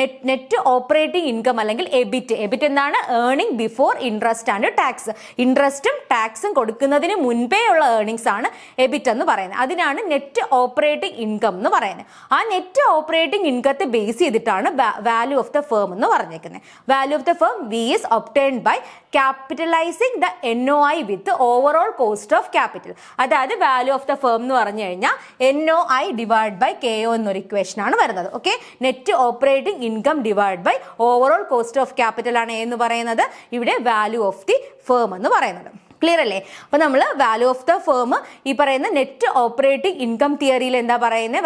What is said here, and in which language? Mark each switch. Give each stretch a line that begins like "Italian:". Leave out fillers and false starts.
Malayalam: Net operating income അല്ലെങ്കിൽ EBIT എന്താണ്? Earning before interest and tax. ഇൻട്രസ്റ്റും ടാക്സും കൊടുക്കുന്നതിന് മുൻപേ ഉള്ള ഏർണിംഗ്സ് ആണ് എബിറ്റ് എന്ന് പറയുന്നത്. അതിനാണ് നെറ്റ് ഓപ്പറേറ്റിംഗ് ഇൻകം എന്ന് പറയുന്നത്. ആ നെറ്റ് ഓപ്പറേറ്റിംഗ് ഇൻകത്തെ ബേസ് ചെയ്തിട്ടാണ് വാല്യൂ ഓഫ് ദ ഫേം എന്ന് പറഞ്ഞേക്കുന്നത്.
English: Value of the firm V is obtained by capitalizing the NOI with the overall cost of capital.
Malayalam: അതായത് വാല്യൂ ഓഫ് ദ ഫേം എന്ന് പറഞ്ഞു കഴിഞ്ഞാൽ NOI ഡിവൈഡ് ബൈ KO എന്നൊരു equation ആണ് വരുന്നത്. Okay, net operating income divide by overall cost of capital ആണ് എന്ന് പറയുന്നത് ഇവിടെ വാല്യൂ ഓഫ് ദി ഫേം എന്ന് പറയുന്നത്. ക്ലിയർ അല്ലേ? അപ്പൊ നമ്മൾ വാല്യൂ ഓഫ് ദ ഫേം ഈ പറയുന്ന നെറ്റ് ഓപ്പറേറ്റിംഗ് ഇൻകം തിയറിയിൽ എന്താ പറയുന്നത്?